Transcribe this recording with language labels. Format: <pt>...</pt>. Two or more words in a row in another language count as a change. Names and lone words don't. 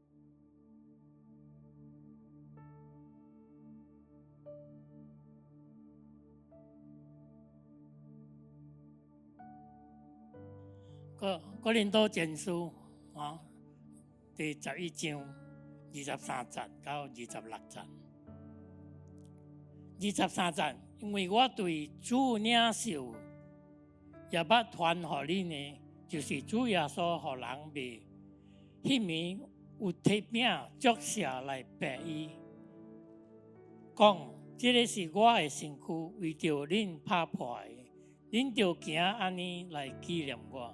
<nan>哥林多前書第11章23節到 26節。23節，因為我對主領受，也捌傳予恁的，就是主耶穌予人賣，迄暝有摕餅祝謝來白伊，講：這個是我的身軀，為着恁拍破的，恁就行安尼來紀念我。</nan>